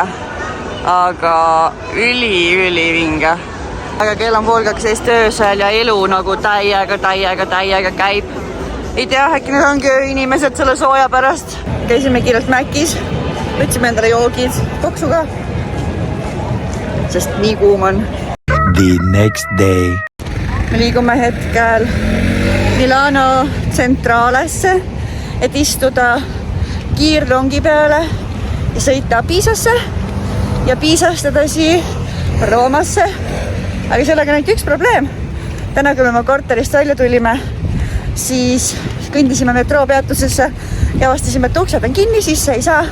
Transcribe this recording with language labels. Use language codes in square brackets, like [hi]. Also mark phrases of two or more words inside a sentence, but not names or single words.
[et] Aga üli vinge. Aga kell on 11:30 öösel ja elu nagu täiega käib. Ei tea, äkki need ongi inimesed selle sooja pärast. Käisime kiirelt Mäkis, võtsime endale joogid, koksuga, sest nii kuum on. [en] The next day. [et] Me liigume hetkel Milano tsentraalesse, et istuda kiirrongi peale ja sõita Piisasse ja Piisast edasi Roomasse. Aga sellega on üks probleem. Täna, kui me oma korterist välja tulime, siis kõndisime metroopeatusesse ja vastasime, et uksed on kinni, sisse ei saa.